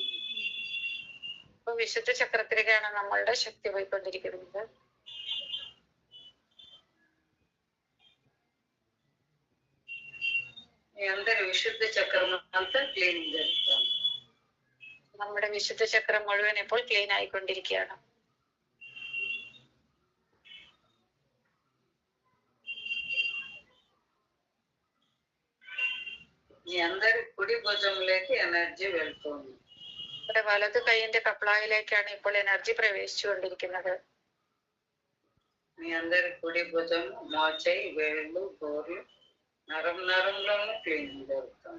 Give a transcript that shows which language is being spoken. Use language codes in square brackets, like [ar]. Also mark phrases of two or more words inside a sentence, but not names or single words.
[ml] വിശുദ്ധ ചക്രത്തിലേക്കാണ് നമ്മളുടെ ശക്തി പോയിക്കൊണ്ടിരിക്കുന്നത്. [te] మీ అందరి విశుద్ధ చక్రం అంతా క్లీనింగ్ జరుగుతుంది. [ml] നമ്മുടെ വിശുദ്ധ ചക്രം മുഴുവൻ ഇപ്പോൾ ക്ലീൻ ആയിക്കൊണ്ടിരിക്കുകയാണ്. [te] మీ అందరి కుడి భుజంలోకి ఎనర్జీ వెళ్తుంది. [ml] നമ്മുടെ വലത് കൈയിന്റെ കപ്ലായിലേക്കാണ് ഇപ്പോൾ എനർജി പ്രവേശിച്ചുകൊണ്ടിരിക്കുന്നത്. [te] మీ అందరి కుడి భుజం, మోచేయి, వేళ్ళు, గోర్లు നരംലോനു ക്ലീനിങ് ജరుగుతుంది.